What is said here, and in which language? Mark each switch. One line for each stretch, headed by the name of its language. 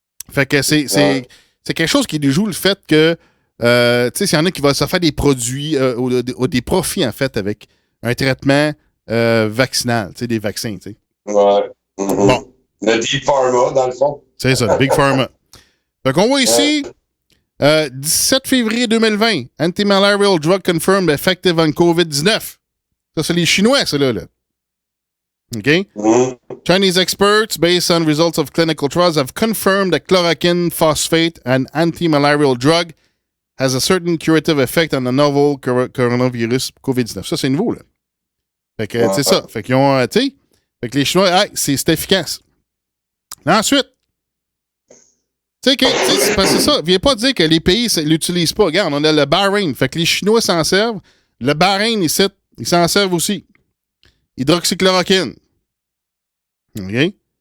French: Fait que c'est quelque chose qui déjoue le fait que, tu sais, s'il y en a qui vont se faire des produits, ou des profits, en fait, avec un traitement vaccinal, tu sais, des vaccins, tu sais. Ouais. Mm-hmm. Bon. Le Deep Pharma, dans le fond. C'est ça, le Big Pharma. Fait qu'on voit ici, 17 février 2020,
English: anti-malarial drug confirmed effective on COVID-19.
French: Ça, c'est les Chinois, ça, là. OK? Mm-hmm.
English: Chinese experts, based on results of clinical trials, have confirmed that chloroquine phosphate, an anti-malarial drug, has a certain curative effect on the novel coronavirus COVID-19.
French: Ça, c'est nouveau, là. Fait que, c'est ça. Fait qu'ils ont, tu sais, fait que les Chinois, c'est efficace. Ensuite, tu sais, c'est ça. Viens pas dire que les pays ne l'utilisent pas. Regarde, on a le Bahreïn. Fait que les Chinois s'en servent. Le Bahreïn, ici, ils s'en servent aussi. Hydroxychloroquine. OK?